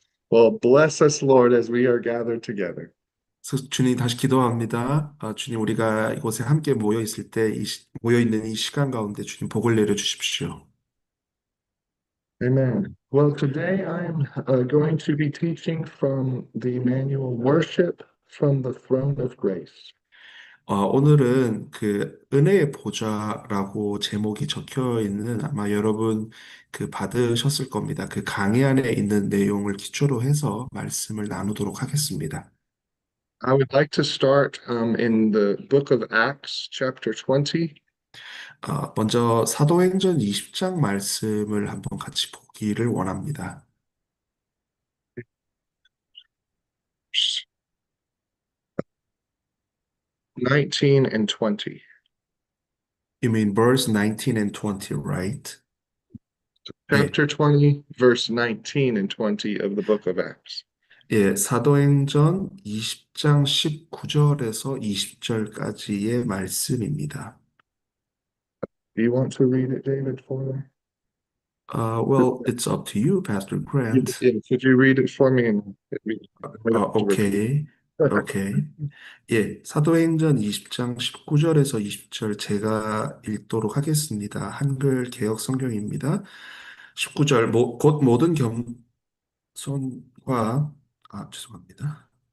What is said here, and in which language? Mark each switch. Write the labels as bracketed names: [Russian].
[English] Well, bless us, Lord, as we are gathered together. [Korean] 그래서 주님 다시 기도합니다. 주님 우리가 이곳에 함께 모여 있을 때, 모여 있는 이 시간 가운데 주님 복을 내려 주십시오. [English] Amen. Well, today I'm going to be teaching from the manual Worship from the Throne of Grace. [Korean] 오늘은 그 은혜의 보좌라고 제목이 적혀 있는 아마 여러분 그 받으셨을 겁니다. 그 강의 안에 있는 내용을 기초로 해서 말씀을 나누도록 하겠습니다. [English] I would like to start in the book of Acts, chapter 20. [Korean] 먼저 사도행전 20장 말씀을 한번 같이 보기를 원합니다. [English] 19 and 20. You mean verse 19 and 20, right? [Korean] 예, [English] Chapter 20, verse 19 and 20 of the book of Acts. [Korean] 예, 사도행전 20장 19절에서 20절까지의 말씀입니다. [English] Do you want to read it, David, for me? Well, it's up to you, Pastor Grant. Yeah, could you read it for me and we don't have to repeat? 오케이, 오케이. [Korean] 예, 사도행전 20장 19절에서 20절 제가 읽도록 하겠습니다. 한글 개역 성경입니다. 19절, 곧 모든 겸손과, 죄송합니다.